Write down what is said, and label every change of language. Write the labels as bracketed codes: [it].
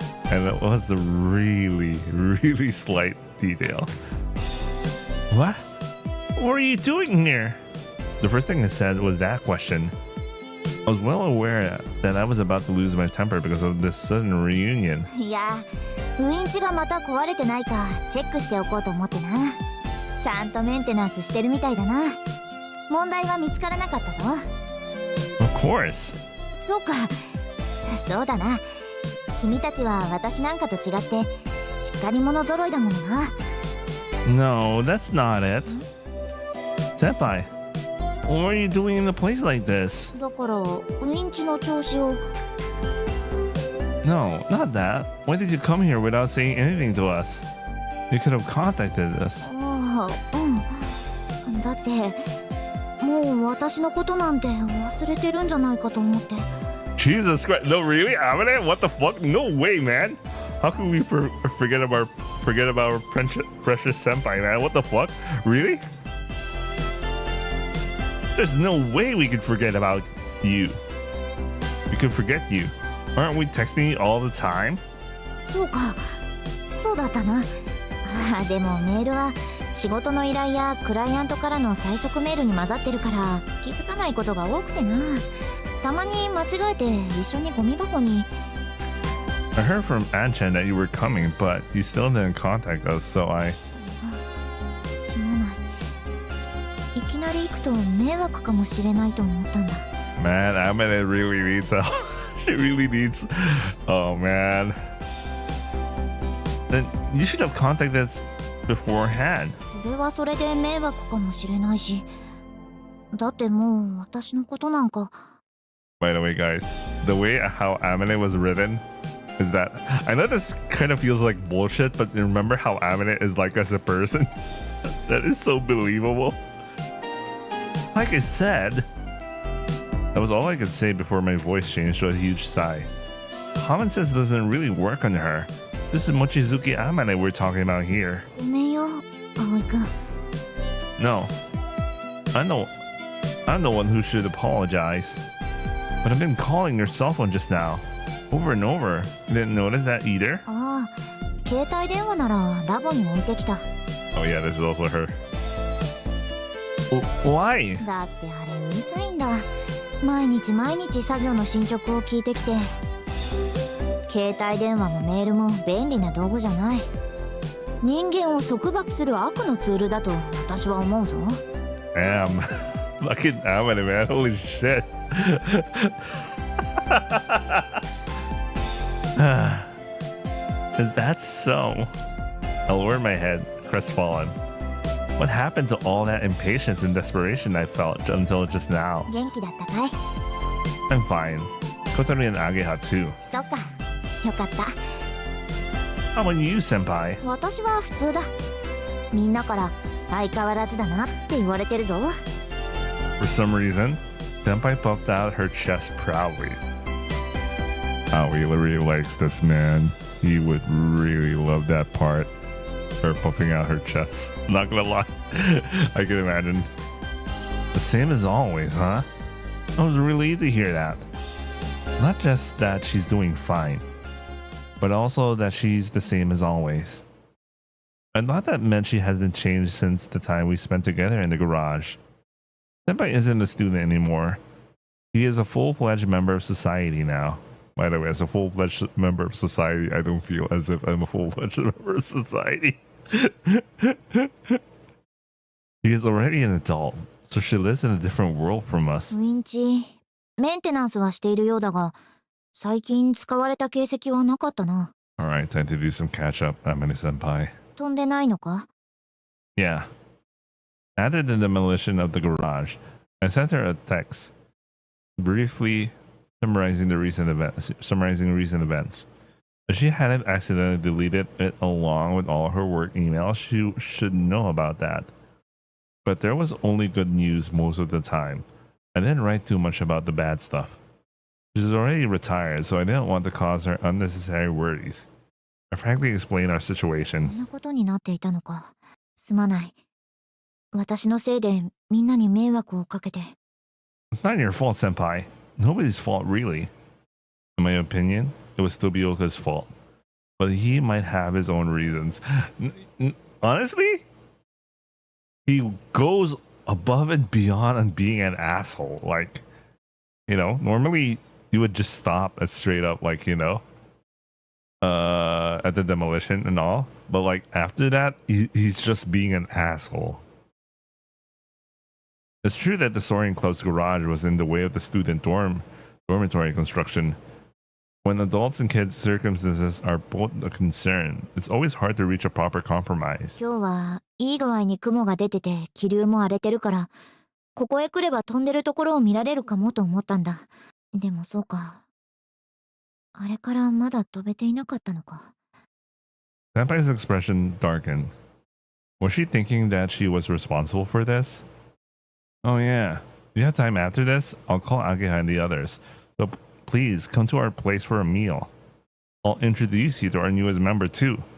[en] And it was a really, really slight detail. What? What are you doing here? The first thing I said was that question. I was well aware that I was about to lose my temper because of this sudden reunion. [ja] いや、ウインチがまた壊れてないかチェックしておこうと思ってな。ちゃんとメンテナンスしてるみたいだな。問題は見つからなかったぞ。 [en] Of course. [ja] そうか。そうだな。君たちは私なんかと違ってしっかり者揃いだもんな。 [en] No, that's not it. Senpai, what are you doing in a place like this? [ja] だからウインチの調子を。 [en] No, not that. Why did you come here without saying anything to us? You could have contacted us. [ja] ああ、うん。だってもう私のことなんて忘れてるんじゃないかと思って。 [en] Jesus Christ! No, really, Amane? What the fuck? No way, man! How can we forget about our precious senpai, man? What the fuck? Really? There's no way we could forget about you. We could forget you. Aren't we texting you all the time? [ja] そうか、そうだったな。あ、でもメールは仕事の依頼やクライアントからの最速メールに混ざってるから気づかないことが多くてな。たまに間違えて一緒にゴミ箱に。 [en] I heard from Anchan that you were coming, but you still didn't contact us, so I... [ja] すまない。いきなり行くと迷惑かもしれないと思ったんだ。 [en] Man, Amane really needs help. She really needs... Oh, man. Then you should have contacted us beforehand. [ja] それはそれで迷惑かもしれないし。だってもう私のことなんか。 [en] By the way, guys, the way how Amane was written is that... I know this kind of feels like bullshit, but remember how Amane is like as a person? That is so believable. Like I said, that was all I could say before my voice changed to a huge sigh. Common sense doesn't really work on her. This is Mochizuki Amane we're talking about here. [ja] ごめんよ、葵くん。 [en] No, I'm the one who should apologize. But I've been calling your cell phone just now, over and over. You didn't notice that either? [ja] ああ、携帯電話ならラボに置いてきた。 [en] Oh yeah, this is also her. Why? [ja] だってあれうるさいんだ。毎日作業の進捗を聞いてきて。携帯電話もメールも便利な道具じゃない。人間を束縛する悪のツールだと私は思うぞ。 [en] Damn. Fucking Amane, man. Holy shit. Is that so? I lowered my head, crestfallen. What happened to all that impatience and desperation I felt until just now? [ja] 元気だったかい？ [en] I'm fine. Kotori and Ageha too. [ja] そっか、よかった。 [en] How about you, senpai? [ja] 私は普通だ。みんなから相変わらずだなって言われてるぞ。 [en] For some reason, senpai puffed out her chest proudly. Aoi really likes this man. He would really love that part. Her puffing out her chest. Not gonna lie, I can imagine. The same as always, huh? I was relieved to hear that. Not just that she's doing fine, but also that she's the same as always. I thought that meant she hasn't changed since the time we spent together in the garage. Senpai isn't a student anymore. He is a full-fledged member of society now. By the way, as a full-fledged member of society, I don't feel as if I'm a full-fledged member of society. He is already an adult, so she lives in a different world from us. [ja] ウィンチメンテナンスはしているようだが、最近使われた形跡はなかったな。 [en] Alright, time to do some catch-up, Amane-senpai. [ja] 飛んでないのか？ [en] Yeah. After the demolition of the garage, I sent her a text, briefly summarizing recent events. If she hadn't accidentally deleted it along with all her work emails, she should know about that. But there was only good news most of the time. I didn't write too much about the bad stuff. She's already retired, so I didn't want to cause her unnecessary worries. I frankly explained our [ja] そん [en] situation. [ja] なことになっていたのか。すまない。私のせいでみんなに迷惑をかけて。 [en] It's not your fault, senpai. Nobody's fault, really. In my opinion, it was Tobioka's fault. But he might have his own reasons. Honestly, he goes above and beyond on being an asshole. Like, you know, normally you would just stop at straight up, like, you know, at the demolition and all. But, like, after that, he's just being an asshole. It's true that the Soaring Club's garage was in the way of the student dormitory construction. When adults and kids' circumstances are both a concern, it's always hard to reach a proper compromise. [ja] 今日はいい具合に雲が出てて気流も荒れてるから、ここへ来れば飛んでるところを見られるかもと思ったんだ。でもそうか。あれからまだ飛べていなかったのか。 [en] Senpai's expression darkened. Was she thinking that she was responsible for this? Oh yeah. Do you have time after this? I'll call Ageha and the others. So please come to our place for a meal. I'll introduce you to our newest member too.